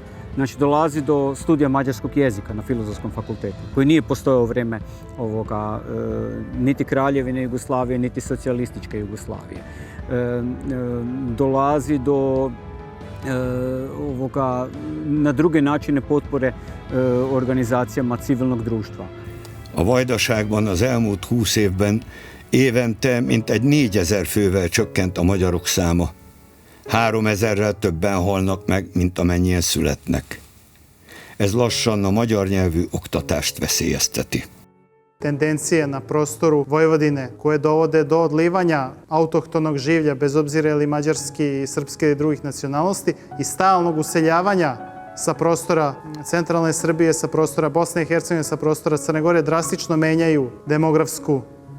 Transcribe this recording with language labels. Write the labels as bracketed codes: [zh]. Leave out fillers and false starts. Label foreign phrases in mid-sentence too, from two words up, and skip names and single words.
[hr] Znači, dolazi do studija mađarskog jezika na Filozofskom fakultetu, koji nije postojao u vrijeme niti Kraljevine Jugoslavije, niti socijalističke Jugoslavije. Dolazi do na druge načine potpore organizációma civilnog društva. [hu] A Vajdaságban az elmúlt 20 évben évente mintegy 4000 fővel csökkent a magyarok száma. 3000-rel többen halnak meg, mint amennyien születnek. Ez lassan a magyar nyelvű oktatást veszélyezteti. [sr] Tendencije na prostoru Vojvodine koje dovode do odlivanja autohtonog življa, bez obzira ili mađarski, srpske ili drugih nacionalnosti, i stalnog useljavanja sa prostora centralne Srbije, sa prostora Bosne i Hercegovine, sa prostora Crne Gore drastično menjaju demografsku sliku